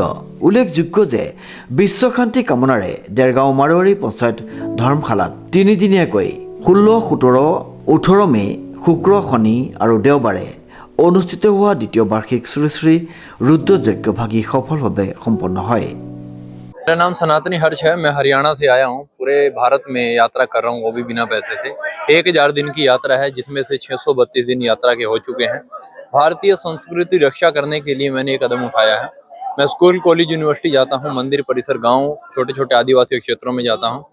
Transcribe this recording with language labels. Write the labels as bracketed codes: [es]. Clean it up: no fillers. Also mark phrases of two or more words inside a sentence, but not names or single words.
[as] উল্লেখযোগ্য যে বিশ্ব শান্তি কামনাৰে দেৰগাঁও মাৰোৱাৰী পঞ্চায়ত ধৰ্মশালাত 3 দিনীয়াকৈ 16, 17, 18 মে শুক্ৰ, শনি আৰু দেওবাৰে অনুষ্ঠিত হোৱা দ্বিতীয় বাৰ্ষিক শ্ৰী শ্ৰী ৰুদ্ৰযজ্ঞ ভাগি সফলভাৱে সম্পন্ন হয়। [hi] मेरा नाम सनातनी हर्ष है। मैं हरियाणा से आया हूँ। पूरे भारत में यात्रा कर रहा हूँ, वो भी बिना पैसे से। 1000 दिन की यात्रा है, जिसमें से 632 दिन यात्रा के हो चुके हैं। भारतीय संस्कृति रक्षा करने के लिए मैंने ये कदम उठाया है। मैं स्कूल, कॉलेज, यूनिवर्सिटी जाता हूँ, मंदिर परिसर, गांव, छोटे छोटे आदिवासी क्षेत्रों में जाता हूँ।